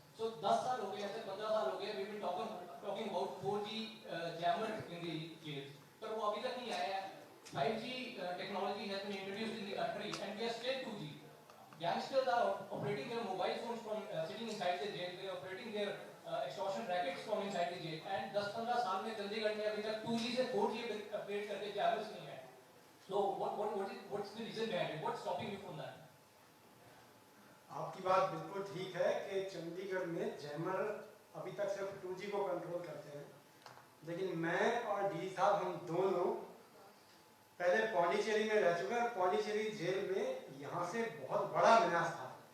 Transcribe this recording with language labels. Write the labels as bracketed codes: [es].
[en] So [hi] 10 साल हो गए, ऐसे 15 साल हो गए, [en] we've been talking about 4G jammer in the jails. [hi] पर वो अभी तक नहीं आया है. [en] 5G technology has been introduced in the country and we are still 2G. Youngsters are operating their mobile phones from sitting inside the jail. They are operating their extortion rackets from inside the jail. [hi] And 10-15 साल में चंडीगढ़ में अभी तक 2G से 4G upgrade करके jammers नहीं आए. [en] So what's the reason behind it? What's stopping you from that? [hi] आपकी बात बिल्कुल ठीक है कि चंडीगढ़ में जैमर अभी तक सिर्फ 2G को कंट्रोल करते हैं, लेकिन मैं और डी साहब हम दोनों पहले पौंडीचेरी में रह चुके हैं. पौंडीचेरी जेल में यहाँ से बहुत बड़ा विनाश था.